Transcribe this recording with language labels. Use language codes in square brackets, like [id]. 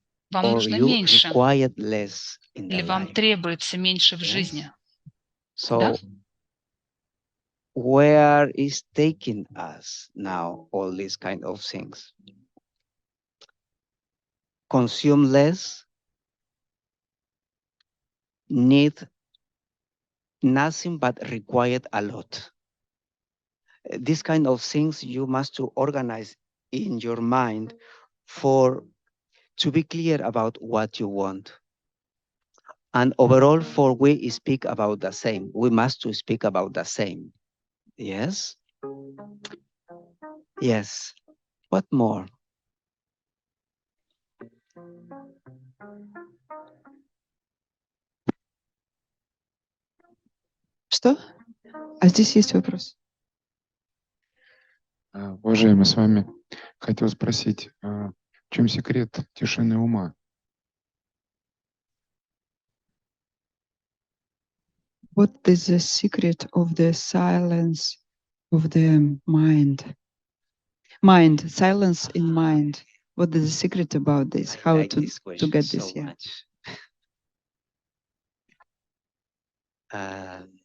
[ru] Вам нужно меньше, или вам требуется меньше в жизни. Да? [en] Where is taking us now all these kind of things? Consume less, need nothing but required a lot. These kind of things you must to organize in your mind to be clear about what you want. And overall, for we speak about the same. We must to speak about the same. Yes? Yes. What more? [ru] Что? А здесь есть вопрос. Уважаемый Свами, хотел спросить, в чем секрет тишины ума? [en] What is the secret of the silence of the mind? Mind, silence in mind. What is the secret about this? How like to get this? So yeah.